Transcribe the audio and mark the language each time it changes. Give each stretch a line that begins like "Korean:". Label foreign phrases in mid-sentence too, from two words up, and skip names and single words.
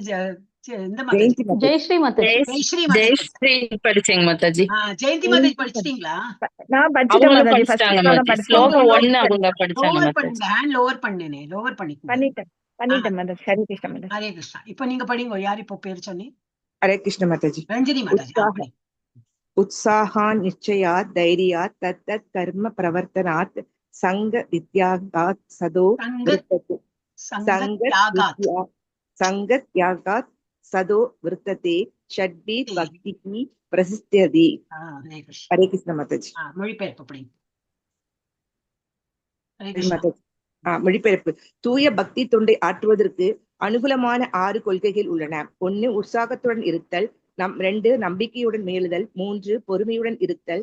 Tamil: இந்த மாதாஜி ஜெயஸ்ரீ மாதாஜி. ஜெயஸ்ரீ ஜெயஸ்ரீ படிச்சேங்க மாதாஜி. ஜெயந்தி மாதாஜி படிச்சிட்டீங்களா? நான் படிச்சிட்டேன் மாதாஜி. ஃபர்ஸ்ட் நான் ஸ்லோகம் 1 அவங்க படிச்சாங்க லோவர் மாதாஜி. பண்ணுங்க.
English: hand lower
Tamil: பண்ணேனே, லோவர் பண்ணிட்டேன். பண்ணிட்டேன் மாதாஜி. ஹரே கிருஷ்ண மாதாஜி. ஹரே கிருஷ்ணா. இப்ப நீங்க படிங்க. யார் இப்போ பேர் சொன்னீங்க?
Hindi: हरे कृष्ण माताजी.
Tamil: ரஞ்சனி மாதாஜி.
Sanskrit: उत्साहान् निश्चयात् धैर्यात् तत्तत् कर्म प्रवर्तनात् संग विद्यागात् सदो वृत्तते. संग त्यागात् सदो वृत्तते षड्भिः भक्तिः प्रसिद्ध्यति.
Hindi: हरे कृष्ण माताजी.
Tamil: மொழிபெயர்ப்பு படிங்க. மொழிபெயர்ப்பு. தூய பக்தி தொண்டை ஆற்றுவதற்கு அனுகூலமான 6 கொள்கைகள் உள்ளன. 1 உற்சாகத்துடன் இருத்தல். 2 நம்பிக்கையுடன் மேலுதல். 3 பொறுமையுடன் இருத்தல்.